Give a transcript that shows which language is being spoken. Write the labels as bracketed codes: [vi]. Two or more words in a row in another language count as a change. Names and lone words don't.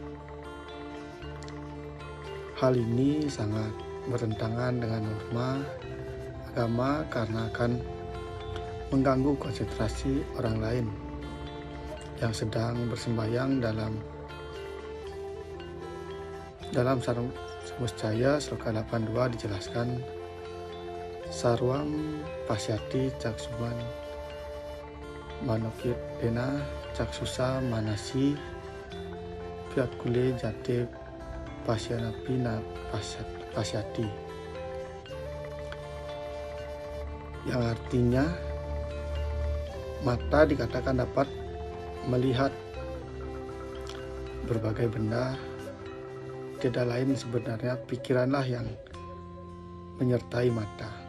[id] Hal ini sangat bertentangan dengan norma agama karena akan mengganggu konsentrasi orang lain yang sedang bersembahyang dalam sarung Muscaya Sloka 82 dijelaskan, [sa] Sarwam Pasyati Caksuman Manokirtena Caksusa Manasi Vyakule Jate Pasyanapi Pasyati, [id] yang artinya mata dikatakan dapat melihat berbagai benda. Tidak lain sebenarnya pikiranlah yang menyertai mata.